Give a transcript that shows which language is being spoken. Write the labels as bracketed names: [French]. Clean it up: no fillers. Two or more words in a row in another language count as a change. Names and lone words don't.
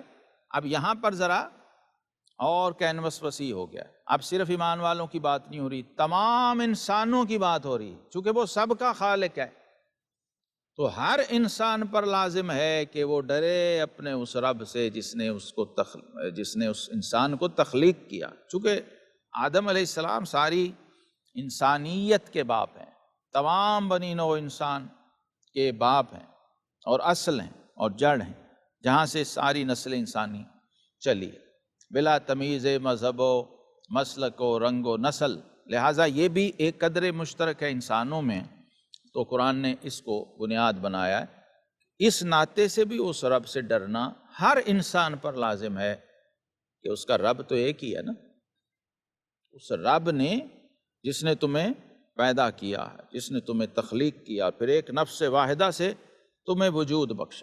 [Urdu] اب یہاں پر ذرا اور کینوس وسیع ہو گیا، اب صرف ایمان والوں کی بات نہیں ہو رہی، تمام انسانوں کی بات ہو رہی، چونکہ وہ سب کا خالق ہے، تو ہر انسان پر لازم ہے کہ وہ ڈرے اپنے اس رب سے جس نے اس انسان کو تخلیق کیا۔ چونکہ آدم علیہ السلام ساری انسانیت کے باپ ہیں، تمام بنی نوع انسان کے باپ ہیں اور اصل ہیں اور جڑ ہیں، جہاں سے ساری نسل انسانی چلی، بلا تمیز مذہب و مسلک و رنگ و نسل، لہٰذا یہ بھی ایک قدر مشترک ہے انسانوں میں، تو قرآن نے اس کو بنیاد بنایا ہے۔ اس ناطے سے بھی اس رب سے ڈرنا ہر انسان پر لازم ہے کہ اس کا رب تو ایک ہی ہے نا، اس رب نے جس نے تمہیں پیدا کیا ہے، جس نے تمہیں تخلیق کیا، پھر ایک نفس واحدہ سے تمہیں وجود بخشا۔